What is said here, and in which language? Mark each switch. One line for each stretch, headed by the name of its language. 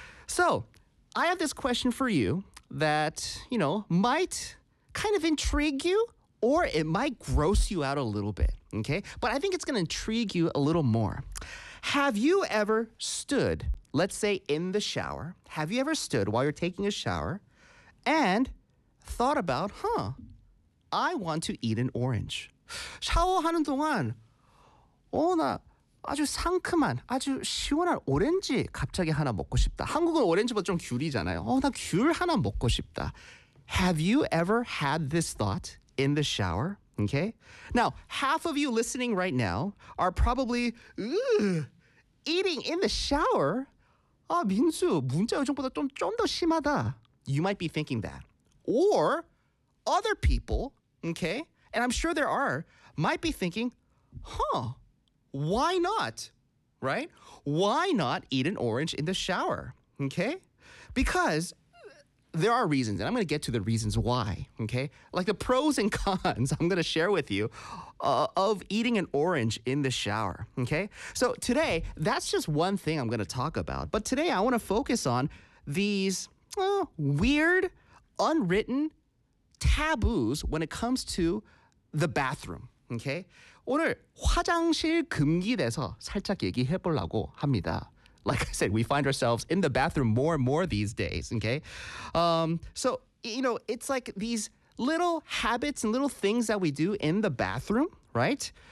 English: So I have this question for you that, you know, might kind of intrigue you or it might gross you out a little bit, okay? But I think it's going to intrigue you a little more. Have you ever stood, let's say in the shower, have you ever stood while you're taking a shower and thought about, huh, I want to eat an orange?
Korean: 샤워하는 동안, 어, 나 아주 상큼한, 아주 시원한 오렌지 갑자기 하나 먹고 싶다. 한국은 오렌지보다 좀 귤이잖아요. 어, 나 귤 하나 먹고 싶다.
English: Have you ever had this thought in the shower? Okay. Now, half of you listening right now are probably eating in the shower.
Korean: 아, 민수, 문자 요정보다 좀 더 심하다.
English: You might be thinking that. Or other people, okay, and I'm sure there are, might be thinking, huh, why not, right? Why not eat an orange in the shower, okay? Because there are reasons, and I'm going to get to the reasons why, okay? Like the pros and cons I'm going to share with you of eating an orange in the shower, okay? So today, that's just one thing I'm going to talk about. But today, I want to focus on these weird, unwritten taboos when it comes to the bathroom, okay?
Korean: 오늘 화장실 금기 돼서 살짝 얘기해보려고 합니다.
English: Like I said, we find ourselves in the bathroom more and more these days, okay? So, you know, it's like these little habits and little things that we do in the bathroom, right?